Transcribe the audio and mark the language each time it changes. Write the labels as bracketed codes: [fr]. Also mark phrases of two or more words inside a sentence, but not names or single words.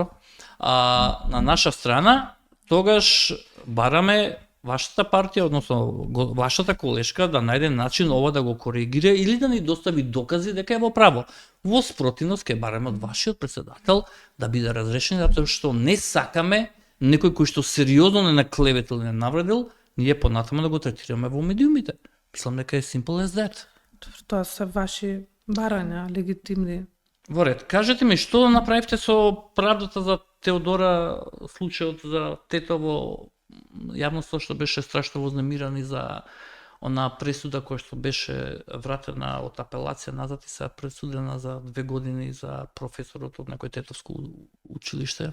[mk] На наша страна, тогаш бараме вашата партија, односно вашата колешка да најде начин ова да го коригира или да ни достави докази дека е во право. Во спротивност ќе бараме од вашиот председател да биде разрешен, затоа што не сакаме некој кој што сериозно не наклеветил, не навредил, ние понатаму да го третираме во медиумите. Мислам дека е [en] simple as that. [mk] Тоа се ваши барања, легитимни. Во ред, кажете ми што направивте со правдата за Теодора, случајот за Тетово, јавноста што беше страшно вознемирана и за она пресуда која што беше вратена од апелација назад и се пресудена за 2 години за професорот од некој тетовско училиште.